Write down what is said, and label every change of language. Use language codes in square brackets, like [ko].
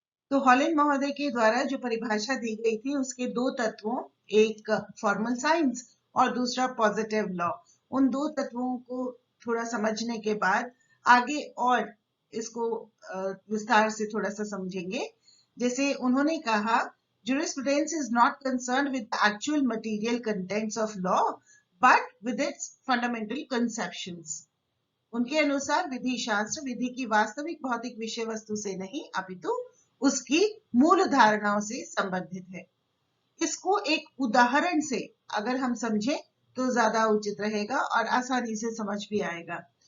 [hi] तो हॉलैंड महोदय के द्वारा जो परिभाषा दी गई थी उसके दो तत्वों, एक फॉर्मल साइंस और दूसरा पॉजिटिव लॉ, उन दो तत्वों को थोड़ा समझने के बाद आगे और इसको विस्तार से थोड़ा सा समझेंगे। जैसे उन्होंने कहा, [en] jurisprudence is not concerned with the actual material contents of law but with its fundamental conceptions. [hi] उनके अनुसार विधि शास्त्र विधि की वास्तविक भौतिक विषय वस्तु से नहीं अपितु उसकी मूल धारणाओं से संबंधित है। इसको एक उदाहरण से अगर हम समझें तो ज्यादा उचित रहेगा और आसानी से समझ भी आएगा।